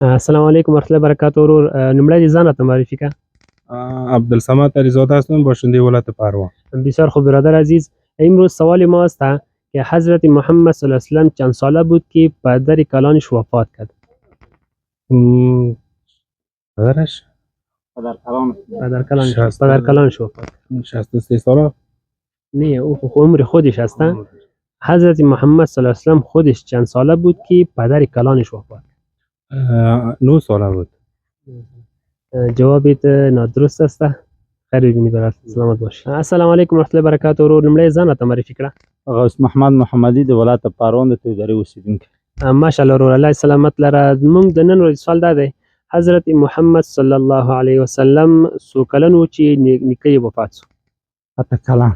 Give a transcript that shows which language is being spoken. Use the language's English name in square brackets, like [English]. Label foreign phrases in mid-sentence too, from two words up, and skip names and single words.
[Arabic] السلام علیکم ورحمت الله وبرکاته [Pashto] ورور لومړی دې ځان راته معرفي کړه. [Persian] عبدالصمد علیزاده هستم، باشنده ولایت پروان. بسیار خوب برادر عزیز، امروز سوال ما است که حضرت محمد [Arabic] صلی الله علیه وسلم [Persian] چند ساله بود که پدر کلانش وفات کرد؟ پدرش پدر کلانش وفات کرد. 63 ساله. نه او عمر خودش است. حضرت محمد [Arabic] صلی الله علیه وسلم [Persian] خودش چند ساله بود که پدر کلانش وفات کرد؟ 9 ساله بود. جوابت نادرست است. خیر ببینی برات، سلامت باش. [Arabic] السلام علیکم ورحمت الله وبرکاته [Pashto] ورور لومړی ځان راته معرفي کړه. غوث محمد محمدي د ولایت پروان د تودرې اوسیدونکی. ماشاءالله ورور، الله سلامت لره. موږ د نن ورځې سوال دا دی، حضرت محمد [Arabic] صلی الله علیه وسلم [Pashto] څو کلن و چې نیکه یې وفات شو؟ 8 کلن.